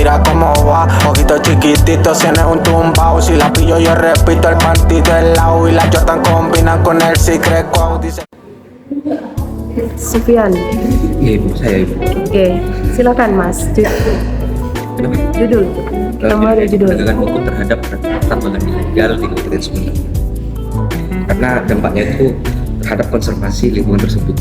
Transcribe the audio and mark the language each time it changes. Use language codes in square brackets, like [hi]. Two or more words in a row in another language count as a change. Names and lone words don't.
[es] mira cómo va. Ojitos chiquititos, tiene un tumbao. Si la pillo yo repito el panty del lado. Y la Jordan combinan con el Secret Wow. Dice Sufyan. [id] Iya ibu, saya ibu. Oke, silakan Mas. Kenapa? Judul. Nama ada judul. Penegakan hukum terhadap pertambangan ilegal di Kabupaten Sumeneb. Karena dampaknya itu terhadap konservasi lingkungan tersebut.